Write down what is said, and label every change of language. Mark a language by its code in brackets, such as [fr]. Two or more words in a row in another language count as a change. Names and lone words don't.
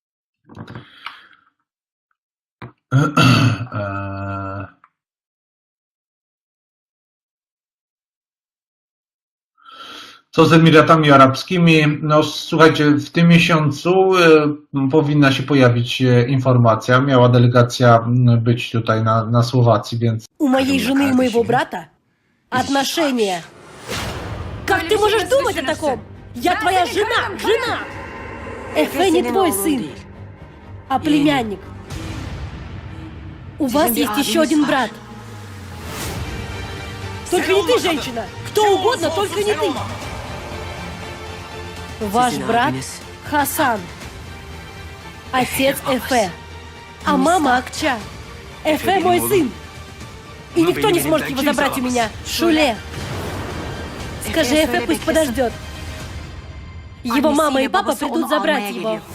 [pl] Co z Emiratami Arabskimi? No słuchajcie, w tym miesiącu powinna się pojawić informacja. Miała delegacja być tutaj na Słowacji, więc... [ru] У моей жены и моего брата отношения. Как ты можешь думать о таком? Я твоя жена! Жена! Эфе не твой сын, а племянник. У вас есть еще один брат. Только не ты, женщина! Кто угодно, только не ты! Ваш брат Хасан. Отец Эфе. А мама Акча. Эфе мой сын. И никто не сможет его забрать у меня. Шуле. Скажи Эфе, пусть подождет. Его мама и папа придут забрать его.